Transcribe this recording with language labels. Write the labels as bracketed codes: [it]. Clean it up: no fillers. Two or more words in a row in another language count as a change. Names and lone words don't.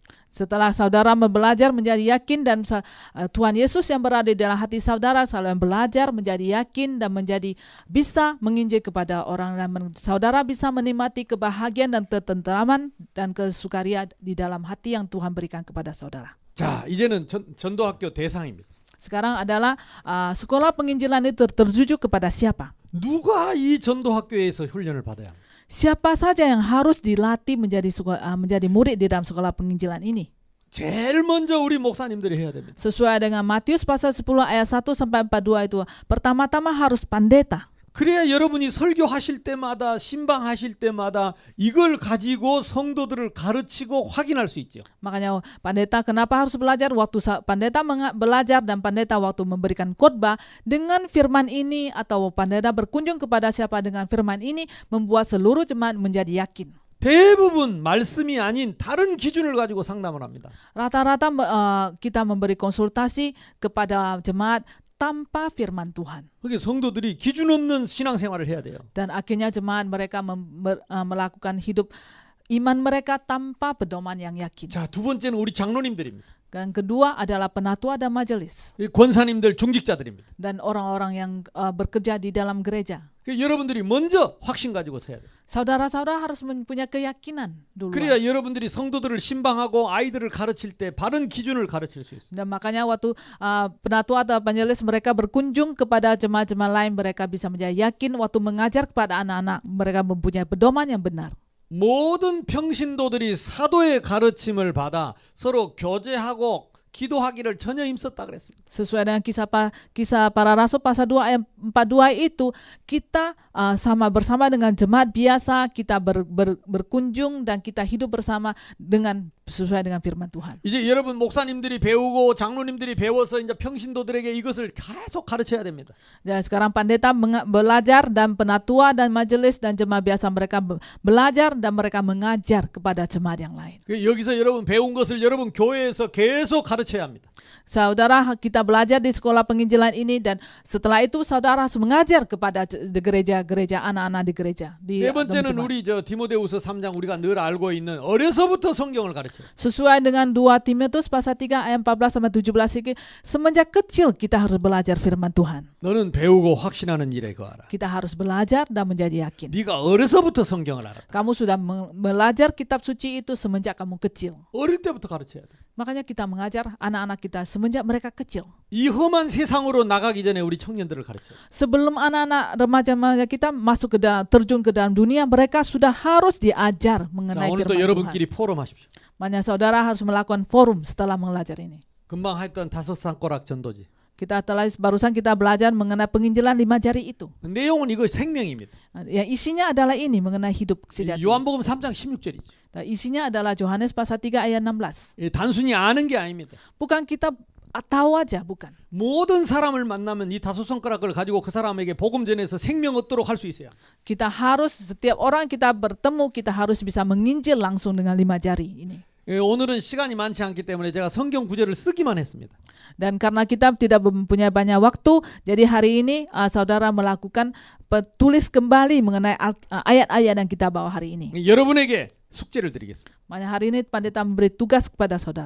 [id] Setelah saudara belajar menjadi yakin dan Tuhan Yesus yang berada di dalam hati saudara, saudara belajar menjadi yakin dan menjadi bisa menginjil kepada orang dan saudara bisa menikmati kebahagiaan dan ketenteraman dan kesukaria di dalam hati yang Tuhan berikan kepada saudara. [ko] 자, 이제는 전도학교 대상입니다. [id] Sekarang adalah sekolah penginjilan itu tertuju kepada siapa? [ko] 누가 이 전도학교에서 훈련을 받아야 합니까? [id] Siapa saja yang harus dilatih menjadi murid di dalam sekolah penginjilan ini? [ko] 제일 먼저 우리 목사님들이 해야 됩니다. [id] Sesuai dengan Matius pasal 10 ayat 1 sampai 42 itu, pertama-tama harus pendeta. [ko] 그래야 여러분이 설교하실 때마다 신방하실 때마다 이걸 가지고 성도들을 가르치고 확인할 수 있죠. [id] Makanya pendeta kenapa harus belajar? Waktu pendeta belajar dan pendeta waktu memberikan khotbah dengan firman ini atau pendeta berkunjung kepada siapa dengan firman ini membuat seluruh jemaat menjadi yakin. [ko] 대부분 말씀이 아닌 다른 기준을 가지고 상담을 합니다. [id] Rata-rata kita memberi konsultasi kepada jemaat tanpa firman Tuhan. [ko] 그게 성도들이 기준 없는 신앙생활을 해야 돼요. [id] Dan akhirnya jemaat mereka melakukan hidup iman mereka tanpa pedoman yang yakin. [ko] 자, 두 번째는 우리 장로님들입니다. [id] Dan kedua adalah penatua dan majelis. [ko] 권사님들, 중직자들입니다. [id] Dan orang-orang yang bekerja di dalam gereja. [ko] 여러분들이 먼저 확신 가지고 서야 돼요. [id] Saudara-saudara harus mempunyai keyakinan dulu. [ko] 그래야 여러분들이 성도들을 신방하고 아이들을 가르칠 때 바른 기준을 가르칠 수 있어요. [id] Dan makanya waktu penatua atau majelis mereka berkunjung kepada jemaat-jemaat lain, mereka bisa menjadi yakin waktu mengajar kepada anak-anak mereka mempunyai pedoman yang benar. [ko] 모든 평신도들이 사도의 가르침을 받아 서로 교제하고 기도하기를 전혀 힘썼다 그랬습니다. [id] Sesuai dengan kisah para rasul pasal 2 ayat 42 itu, kita bersama dengan jemaat biasa, kita berkunjung dan kita hidup bersama dengan sesuai dengan firman Tuhan. [ko] 이제 여러분 목사님들이 배우고 장로님들이 배워서 이제 평신도들에게 이것을 계속 가르쳐야 됩니다. [id] Dan sekarang pendeta belajar dan penatua dan majelis dan jemaat biasa mereka belajar dan mereka mengajar kepada jemaat yang lain. [ko] 여기서 여러분 배운 것을 여러분 교회에서 계속 가르쳐야 합니다. [id] Saudara, kita belajar di sekolah penginjilan ini dan setelah itu saudara harus mengajar kepada gereja-gereja, anak-anak di gereja. [ko] 네 번째는 우리 디모데후서 3장 우리가 늘 알고 있는 어려서부터 성경을 가르쳐요. [id] Sesuai dengan 2 Timotius pasal 3 ayat 14 sampai 17 ini, semenjak kecil kita harus belajar firman Tuhan. [ko] 너는 배우고 확신하는 일에 거하라. [id] Kita harus belajar dan menjadi yakin. [ko] 네가 어려서부터 성경을 알았다. [id] Kamu sudah belajar kitab suci itu semenjak kamu kecil. [ko] 어릴 때부터 가르쳐야 돼. [id] Makanya kita mengajar anak-anak kita semenjak mereka kecil. [ko] 이 험한 세상으로 나가기 전에 우리 청년들을 가르쳐요. [id] Sebelum anak-anak remaja-remaja kita masuk terjun ke dalam dunia, mereka sudah harus diajar mengenai [ko] 오늘도 [id] firman Tuhan. [ko] 여러분끼리 포럼하십시오. [id] Makanya saudara harus melakukan forum setelah belajar ini. [ko] 금방 했던 5 산꼬락 전도지. [id] Barusan kita belajar mengenai penginjilan 5 jari itu. [ko] 내용은 이거 생명입니다. [id] Yang isinya adalah ini mengenai hidup sejati. [ko] 요한복음 3장 16절이죠. [id] Isinya adalah Yohanes pasal 3 ayat 16. [ko] 단순히 아는 게 아닙니다. [id] Bukan kita tahu aja, bukan. [ko] 모든 사람을 만나면 이 5 손가락을 가지고 그 사람에게 복음 전해서 생명 얻도록 할 수 있어요. [id] Kita harus setiap orang kita bertemu, kita harus bisa menginjil langsung dengan 5 jari ini. [ko] 오늘은 시간이 많지 않기 때문에 제가 성경 구절을 쓰기만 했습니다. [id] Dan karena kita tidak mempunyai banyak waktu, jadi hari ini saudara melakukan tulis kembali mengenai ayat-ayat yang kita bawa hari ini. [ko] 여러분에게 숙제를 드리겠습니다. [id] Makanya hari ini pendeta memberi tugas kepada saudara.